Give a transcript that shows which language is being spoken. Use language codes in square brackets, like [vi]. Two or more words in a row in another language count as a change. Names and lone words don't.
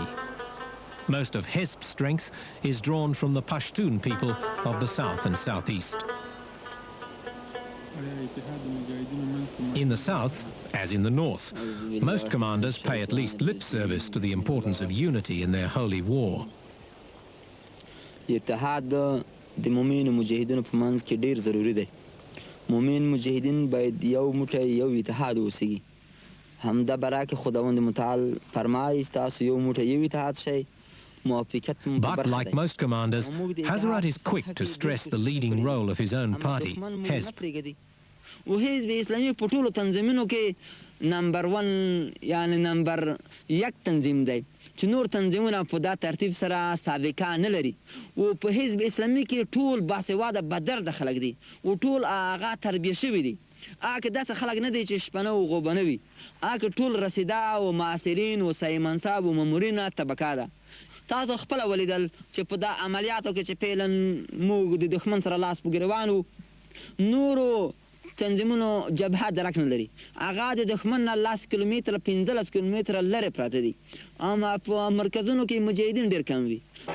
[en] Most of Hezb's strength is drawn from the Pashtun people of the south and southeast. In the south, as in the north, most commanders pay at least lip service to the importance of unity in their holy war. [ps] د مومن مجاهدینو په منځ کې ډیر ضروری دی. مومن مجاهدین باید یو موټی یو اتحاد اوسیږي. همدا [fa] برای که [ps] خداوند متعال فرمایي تاسو یو موټی یو اتحاد شئ. [en] But like most commanders, Hazrat is quick to stress the leading role of his own party, Hezb. [ps] وحزب اسلامی په ټولو تنظیمونو کې نمبر 1 یعنی نمبر 1 تنظیم دی چې نور تنظیمونه په دا ترتیب سره سابقه نه لري او په حزب اسلامی کې ټول باسواده بدرد خلک دي او ټول هغه تربیه شوي دي. هغه داسې خلک نه دي چې شپنه او غوبنه وي. هغه ټول رسیده او معاصرین او سایه منصب او مامورین طبقه ده. تاسو خپل ولیدل چې په دا عملیاتو کې چې پیلن موږ د دښمن سره لاس په ګریوان وو نورو تنظیمونو جبهه درک نه لري. هغه د دښمن نه 10 کیلومتره 15 کیلومتره لرې پراته دي. اما په مرکزونو کې مجاهدین ډېر کم وي.